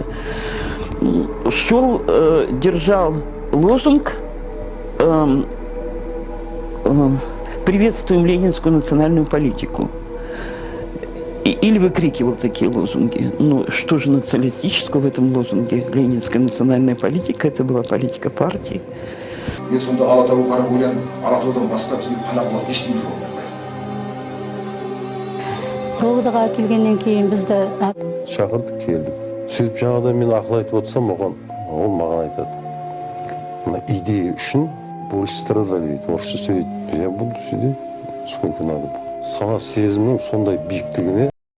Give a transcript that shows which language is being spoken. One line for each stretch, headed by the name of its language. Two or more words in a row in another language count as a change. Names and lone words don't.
Russian: Шел, держал лозунг «Приветствуем ленинскую национальную политику». Или выкрикивал такие лозунги. Ну, что же националистического в этом лозунге? Ленинская национальная политика, это была политика партии.
Kazakh: Мен сонда Алатауға қарап ойладым, Алатаудан басқа бізге пана қылатын ештеңе жоқ екен. Ровдыға келгеннен кейін бізді шақырдық, келдік. Сөйтіп жаңада мен ақыл айтып отырсам, ол маған айтады. Мына идея үшін
Russian: больше страдали
Kazakh: дейді, орысша сөйлейді.
Russian: Я буду сидеть, сколько надо.
Kazakh: Сана сезімнің сондай биіктігіне